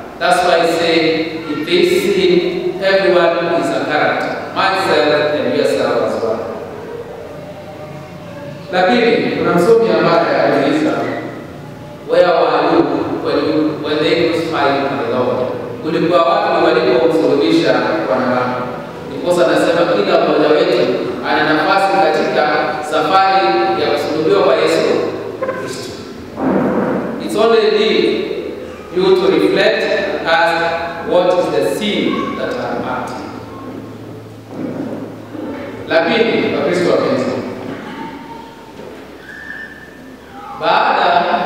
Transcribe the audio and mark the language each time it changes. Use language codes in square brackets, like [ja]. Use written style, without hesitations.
[en] That's why I say, if they see everyone is a character, myself and yourself as well. [sw] Lakini kuna msomi ambaye aliuliza, [en] where were you when they crucified the Lord? [sw] Kulikuwa wapi walipomsulubisha Bwana wako? Ndiposa nasema kila mmoja wetu ana nafasi katika safari ya kusulubiwa kwa Yesu Kristo. [en] It's only need you to reflect and ask, what is the sin that I'm at? [sw] La pili, kwa Kristo wapenzi, baada